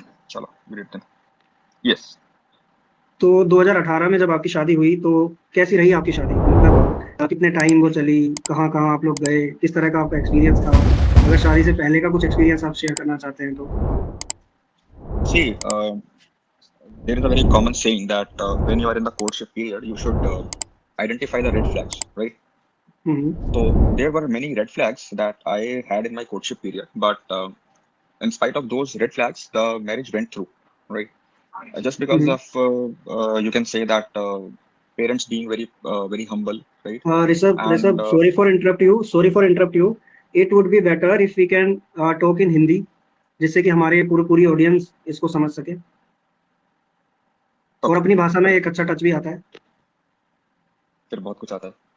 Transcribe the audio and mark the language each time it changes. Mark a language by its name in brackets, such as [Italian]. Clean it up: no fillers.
[Hindi] चलो [English] Great then. Yes. [Hindi] तो 2018 में जब आपकी शादी हुई, तो कैसी रही आपकी शादी? मतलब कितने टाइम वो चली, कहाँ कहाँ आप लोग गए, किस तरह का आपका एक्सपीरियंस था? अगर शादी से पहले का कुछ एक्सपीरियंस आप शेयर करना चाहते हैं तो। [English] See, there is a very common saying that when you are in the courtship period, you should identify the red flags, right? Hmm So there were many red flags that I had in my courtship period, but in spite of those red flags, the marriage went through, right? Just because hmm. of you can say that parents being very humble, right? Rishabh And Rishabh, sorry for interrupt you. It would be better if we can talk in Hindi, [Hindi] जिससे कि हमारे पूरी audience इसको समझ सके। और [English] okay, [Hindi] अपनी भाषा में चलिए, एक अच्छा टच भी आता है। फिर बहुत कुछ आता है।